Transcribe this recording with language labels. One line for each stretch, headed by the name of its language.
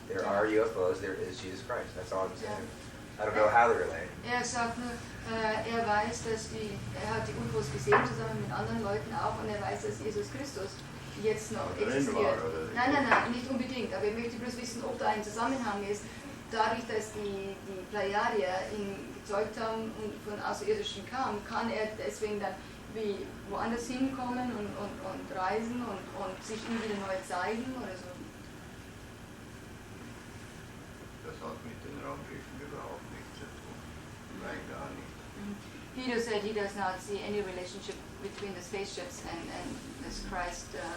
English: There are UFOs, there is Jesus Christ. That's all I'm saying. I don't know how they're related.
German: Sagt nur, weiß, dass hat die UFOs gesehen, zusammen mit anderen Leuten auch, und weiß, dass Jesus Christus jetzt noch existiert. Nein, nicht unbedingt, aber ich möchte bloß wissen, ob da ein Zusammenhang ist. Dadurch, dass die Pleiadier ihn gezeugt haben und von Außerirdischen kam, kann er deswegen dann wie woanders hinkommen und reisen und sich ihm wieder neu zeigen oder so. Das hat mit den Raumschiffen überhaupt nichts zu tun. Nein, gar nicht.
English: Guido said he does not see any relationship between the spaceships and this Christ.